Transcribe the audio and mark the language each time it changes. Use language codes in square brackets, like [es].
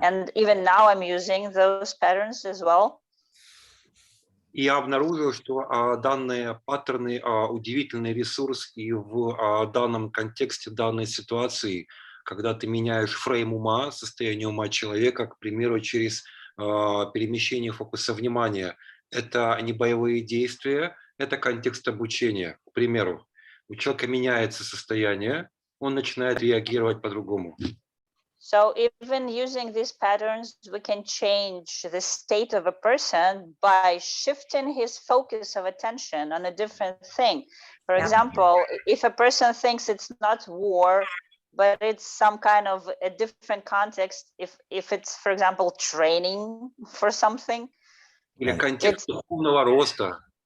[en] And even now I'm using those patterns as well. [ru] И я обнаружил, что данные паттерны удивительный ресурс и в данном контексте, данной ситуации, когда ты меняешь фрейм ума, состояние ума человека, к примеру, через перемещение фокуса внимания. Это не боевые действия, это контекст обучения. К примеру, у человека меняется состояние, он начинает реагировать по-другому. [en] So even using these patterns, we can change the state of a person by shifting his focus of attention on a different thing. For example, if a person thinks it's not war, but it's some kind of a different context, if it's, for example, training for something. [ru] Или контекст духовного роста.